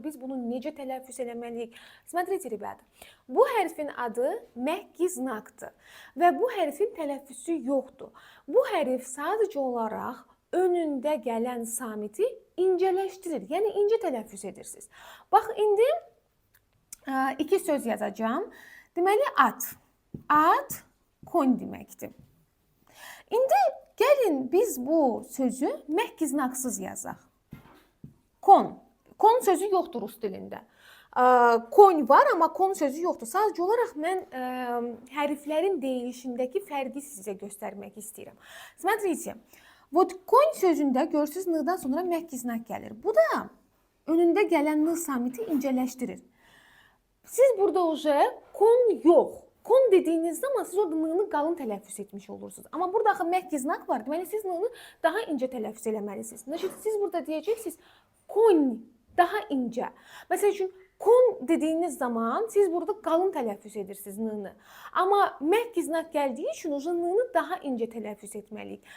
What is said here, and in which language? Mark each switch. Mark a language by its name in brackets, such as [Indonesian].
[Azerbaijani] Biz bunu necə tələffüz eləməliyik? [Russian] Смотрите, ребята. [Azerbaijani] Bu hərfin adı məhk znakdır və bu hərfin tələffüzü yoxdur. Bu hərf sadəcə olaraq önündə gələn samiti incələşdirir. Yəni incə tələffüz edirsiniz. Bax indi iki söz yazacağam. Deməli at. At kon deməkdir. İndi gəlin biz bu sözü məhk znaksız yazaq. Kon. Kon sözü yoxdur rus dilində. Kon var, amma kon sözü yoxdur. Sadəcə olaraq mən hərflərin deyilişindəki fərqi sizə göstərmək istəyirəm. [Russian] Смотрите, вот [Azerbaijani] kon sözündə görürsünüz n-dan sonra məhk znak gəlir. Bu da önündə gələn n samiti incələşdirir. Siz burada kon yox. Kon dediyiniz zaman siz orada n-nı qalın tələffüz etmiş olursunuz. Amma burada axı məhk znak var. Deməli siz n-nı daha incə tələffüz eləməlisiniz. Siz burada deyəcəksiniz kon daha incə. Məsəl üçün kon dediyiniz zaman siz burada qalın tələffüz edirsiniz n-nı. Amma məhk znak gəldiyi üçün n-nı daha incə tələffüz etməliyik.